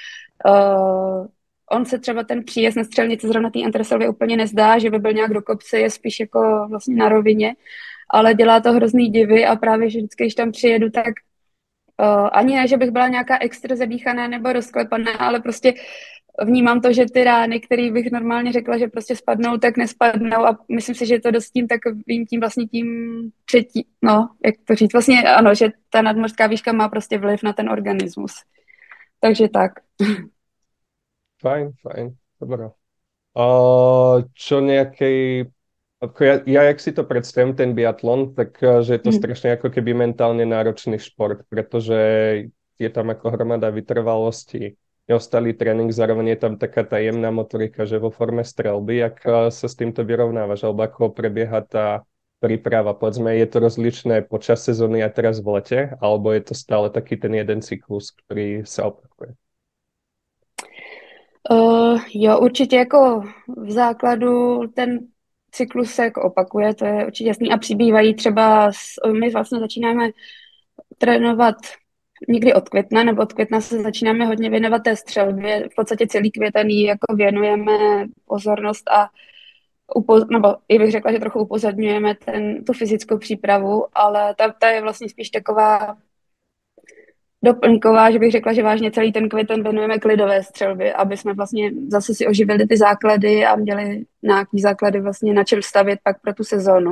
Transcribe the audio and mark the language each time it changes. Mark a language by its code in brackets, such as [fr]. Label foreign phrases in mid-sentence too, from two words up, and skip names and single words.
[cs] on se třeba ten příjezd na střelnici zrovna té Anterselvy úplně nezdá, že by byl nějak do kopce, je spíš jako vlastně na rovině, ale dělá to hrozný divy a právě, že vždycky, když tam přijedu, tak ani ne, že bych byla nějaká extra zadýchaná nebo rozklepaná, ale prostě vnímám to, že ty rány, které bych normálně řekla, že prostě spadnou, tak nespadnou a myslím si, že je to dost tím takovým tím vlastně tím třetí, no, jak to říct, vlastně ano, že ta nadmořská výška má prostě vliv na ten organismus. Takže tak. [sk] Fajn, dobré. Čo nejakej Ako ja, jak si to predstavím, ten biatlon, tak že je to strašne ako keby mentálne náročný šport, pretože je tam ako hromada vytrvalosti, neostalý trénink, zároveň je tam taká tá jemná motorika, že vo forme strelby, jak sa s týmto vyrovnávaš, alebo ako prebieha tá príprava, povedzme, je to rozličné počas sezóny a teraz v lete, alebo je to stále taký ten jeden cyklus, ktorý sa opakuje? [cs] Jo, určitě jako v základu ten cyklus se jako opakuje, to je určitě jasný a přibývají třeba, my vlastně začínáme trénovat někdy od května, nebo od května se začínáme hodně věnovat té střelbě, v podstatě celý květen jí jako věnujeme pozornost a nebo i bych řekla, že trochu upozorňujeme tu fyzickou přípravu, ale ta je vlastně spíš taková doplňková, že bych řekla, že vážně celý ten květen věnujeme klidové střelbě, aby jsme vlastně zase si oživili ty základy a měli nějaký základy vlastně na čem stavět pak pro tu sezónu.